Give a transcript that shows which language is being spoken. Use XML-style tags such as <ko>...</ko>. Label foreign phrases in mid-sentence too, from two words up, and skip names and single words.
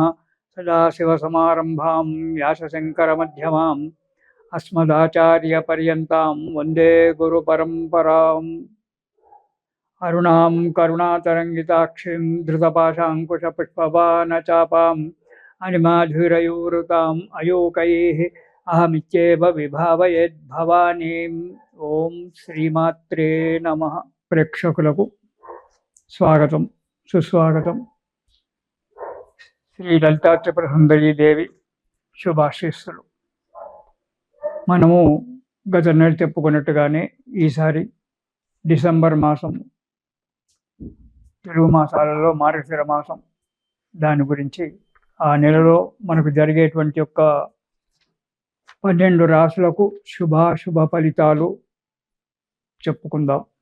<sa>सदाशिवसमारम्भां व्यासशङ्करमध्यमाम् अस्मदाचार्यपर्यन्तां वन्दे गुरुपरम्पराम्। अरुणां करुणातरङ्गिताक्षीं धृतपाशाङ्कुशपुष्पबाणचापाम् अनिमाधुरयूरुताम् अयूकैः अहमित्येव विभावयेद्भवानीम्। ఓం శ్రీమాత్రే నమః.</sa> <te>ప్రేక్షకులకు స్వాగతం, సుస్వాగతం. శ్రీ లలితా త్రిపుర సుందరీ దేవి శుభాశీస్సులు. మనము గత నెల చెప్పుకున్నట్టుగానే ఈసారి డిసెంబర్ మాసం, తెలుగు మాసాలలో మార్గశిర మాసం, దాని గురించి ఆ నెలలో మనకు జరిగేటువంటి 12 రాశులకు శుభాశుభ ఫలితాలు చెప్పుకుందాం.</te>